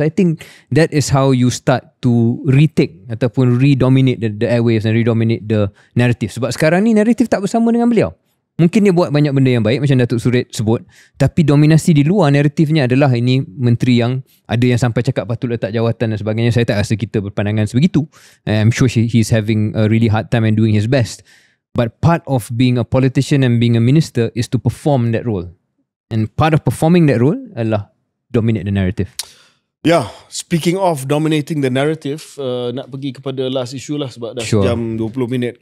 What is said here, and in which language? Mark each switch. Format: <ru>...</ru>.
<en>Because I think that is how you start to retake ataupun redominate the airwaves and redominate the narrative.</en> <ms>Sebab sekarang ni narrative tak bersama dengan beliau. Mungkin dia buat banyak benda yang baik macam Datuk Suret sebut, tapi dominasi di luar naratifnya adalah ini menteri yang ada yang sampai cakap patut letak jawatan dan sebagainya. Saya tak rasa kita berpandangan sebegitu.</ms> <en>I'm sure he's having a really hard time and doing his best. But part of being a politician and being a minister is to perform that role. And part of performing that role adalah dominate the narrative. Speaking of dominating the narrative,</en> <ms>nak pergi kepada last issue lah sebab dah jam 20 minit.</ms>